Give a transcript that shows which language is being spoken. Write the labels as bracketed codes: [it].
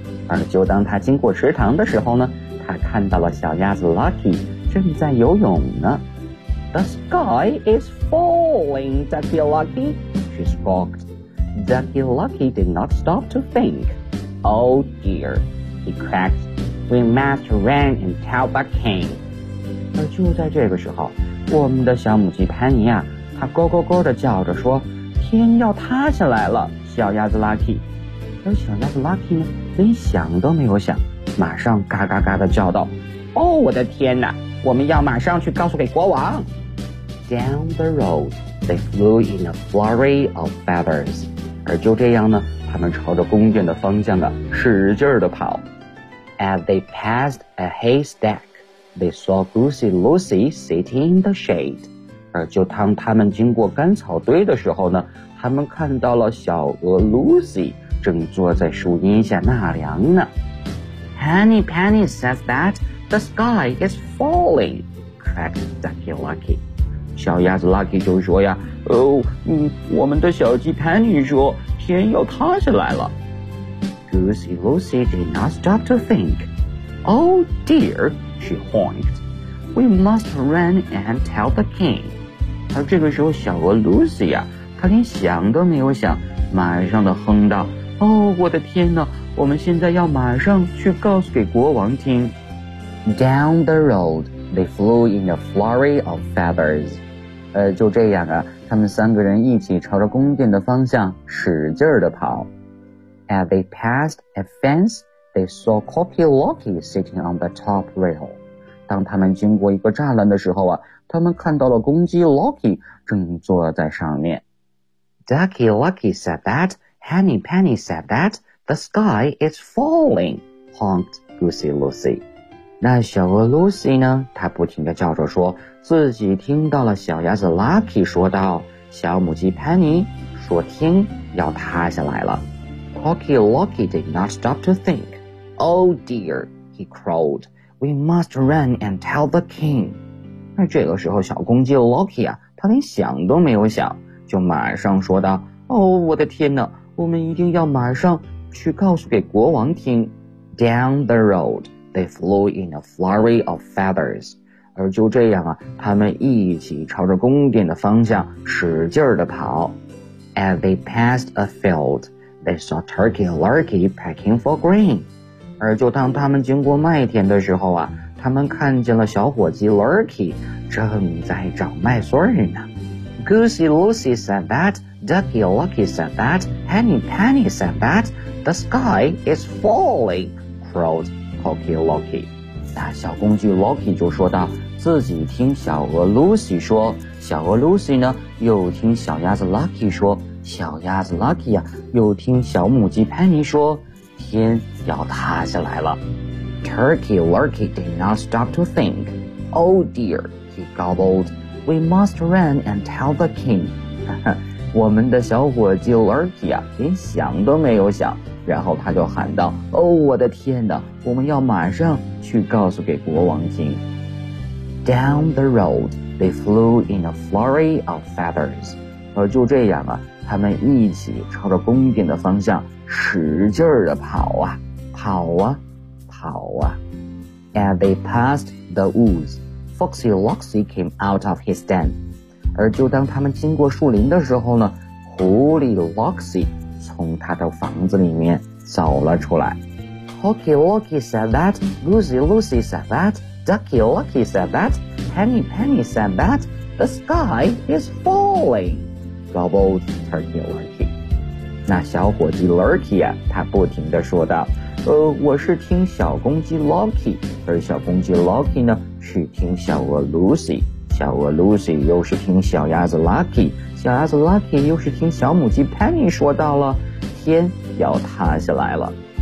[zh] 而就当她经过池塘的时候呢，她看到了小鸭子 Lucky 正在游泳呢。 [en] The sky is falling, Ducky Lucky, she squawked. Ducky Lucky did not stop to think. Oh dear, he cracked. We must run and tell the king. [zh] 而就在这个时候，我们的小母鸡潘妮啊，她咯咯咯地叫着说：“天要塌下来了，小鸭子 Lucky。” 而小鸭子 Lucky 呢，连想都没有想，马上嘎嘎嘎地叫道：“哦，我的天哪！我们要马上去告诉给国王。 [en] ”Down the road, they flew in a flurry of feathers. [zh] 而就这样呢，他们朝着宫殿的方向啊，使劲地跑。 [en] As they passed a haystack. They saw Goosey Lucy sitting in the shade. [zh] 而就当他们经过干草堆的时候呢，他们看到了小鹅 Lucy 正坐在树荫下纳凉呢。 [en] Henny Penny says that the sky is falling, cracked Ducky Lucky. [zh] 小鸭子 Lucky 就说呀，哦，我们的小鸡 Penny 说天要塌下来了。 [en] Goosey Lucy did not stop to think. Oh dear. She honked. We must run and tell the king. [zh] 而这个时候，小鹅 Lucy 啊，她连想都没有想，马上的哼道：“哦，我的天哪！我们现在要马上去告诉给国王听。” [en] Down the road, they flew in a flurry of feathers. [zh] 就这样啊，他们三个人一起朝着宫殿的方向使劲儿地跑。 [en] As they passed a fence, they saw Kopilwaki sitting on the top rail. [zh] 当他们经过一个栅栏的时候啊，他们看到了公鸡 Loki 正坐在上面。 [en] Ducky Lucky said that, Henny Penny said that, the sky is falling, honked Goosey Lucy. [zh] 那小鹅 Lucy 呢，她不停地叫着说，自己听到了小鸭子 Lucky 说道，小母鸡 Penny 说天要塌下来了。 [en] Cocky Locky did not stop to think. Oh dear, he crowed. We must run and tell the king. [zh] 那这个时候小公鸡 Locky 啊，他连想都没有想，就马上说道，哦，我的天哪，我们一定要马上去告诉给国王听。 [en] Down the road, they flew in a flurry of feathers. [zh] 而就这样啊，他们一起朝着宫殿的方向使劲地跑。 [en] As they passed a field,They saw Turkey Lurkey pecking for grain. [zh] 而就当他们经过麦田的时候啊，他们看见了小伙计 Lurkey 正在找麦穗呢。 [en] Goosey Lucy said that, Ducky Lucky said that, Henny Penny said that, the sky is falling, crowed Cocky Lucky. [zh] 那小公鸡 Lucky 就说道，自己听小鹅 Lucy 说，小鹅 Lucy 呢，又听小鸭子 Lucky 说，小鸭子 Lucky 啊，又听小母鸡 Penny 说，天要塌下来了。 [en] Turkey Lurkey did not stop to think. Oh dear, he gobbled. We must run and tell the king. [zh] 我们的小伙计 Lurkey 啊，连想都没有想，然后他就喊道，哦，我的天哪，我们要马上去告诉给国王听。 [en] Down the road, they flew in a flurry of feathers. [zh] 而就这样啊，他们一起朝着宫殿的方向使劲儿地跑啊跑啊跑啊。 [en] As they passed the woods, Foxy Loxy came out of his den. [zh] 而就当他们经过树林的时候呢，狐狸 Loxy 从他的房子里面走了出来。 [en] Hockey Locky said that, Goosey Lucy said that, Ducky Lucky said that, Penny Penny said that, the sky is falling. Gobbled Turkey Lurkey. [zh] 那小伙计 Lurkey 啊，他不停地说道，我是听小公鸡 Lucky， 而小公鸡 Lucky 呢，是听小鹅 Lucy， 小鹅 Lucy 又是听小鸭子 Lucky， 小鸭子 Lucky 又是听小母鸡 Penny 说到了，天要塌下来了。